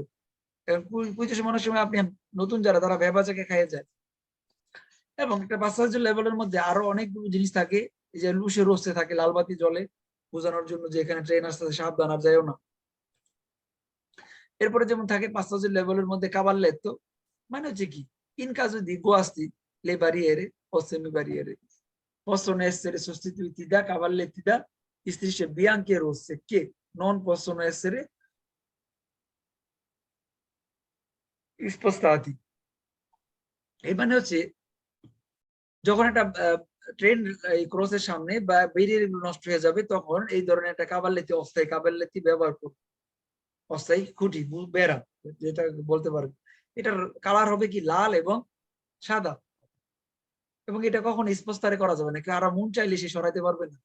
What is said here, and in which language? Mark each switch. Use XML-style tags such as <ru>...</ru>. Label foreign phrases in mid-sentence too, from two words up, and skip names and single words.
<bn>কুইজের মনে সময় আপনি নতুন যারা তারা ভেবাচাকে খাইয়ে যায়। এবং একটা বাচ্চাদের লেভেলের মধ্যে আরো অনেকগুলো জিনিস থাকে, এই যে</bn> <it>luci rosse</it> <bn>থাকে লাল বাতি জলে বোঝানোর জন্য যে এখানে ট্রেন আসতে সাবধান আর যাইও না। এরপরে যেমন থাকে বাচ্চাদের লেভেলের মধ্যে cavalletto, মানে হচ্ছে কি</bn> <it>in caso di guasti le barriere o semi-barriere possono essere sostituiti da cavalletti da strisce bianche e rosse che non possono essere spostati।</it> <bn>এই মানে হচ্ছে যখন একটা ট্রেন এই ক্রসের সামনে বা ব্যারিয়ার নষ্ট হয়ে যাবে তখন এই ধরনের একটা অস্থায়ী কাবাল্লেতি ব্যবহার করবে, অস্থায়ী খুঁটি বেড়া যেটা বলতে পারবে। এটার কালার হবে কি লাল এবং সাদা, এবং এটা কখন স্পষ্টরে করা যাবে না, কারা মন চাইলে সে সরাইতে পারবে না।</bn>